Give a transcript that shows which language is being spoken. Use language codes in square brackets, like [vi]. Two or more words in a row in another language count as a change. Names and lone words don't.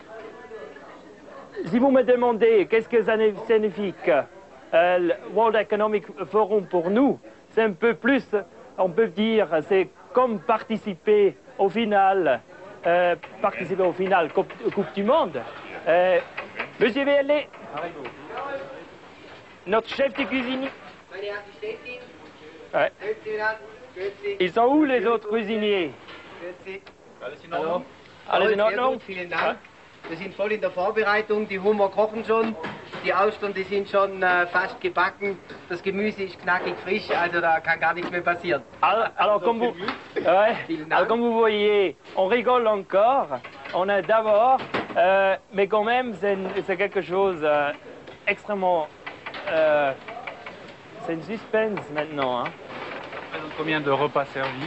[fr] Si vous me demandez qu'est-ce que ça signifie le World Economic Forum pour nous, c'est un peu plus, on peut dire, c'est comme participer au final Coupe du Monde. Monsieur VLE, notre chef de cuisine. Ouais. Ils sont où les autres cuisiniers? [de] Hallo. Alles in Sehr Ordnung? gut, vielen Dank. Wir sind voll in der Vorbereitung. Die Hummer kochen schon, die Austern, die sind schon fast gebacken. Das Gemüse ist knackig frisch, also da kann gar nichts mehr passieren. [fr] Alors, comme vous voyez, on rigole encore. On est d'abord, mais quand même, c'est quelque chose extrêmement... c'est une suspense maintenant. Hein. Combien de repas servis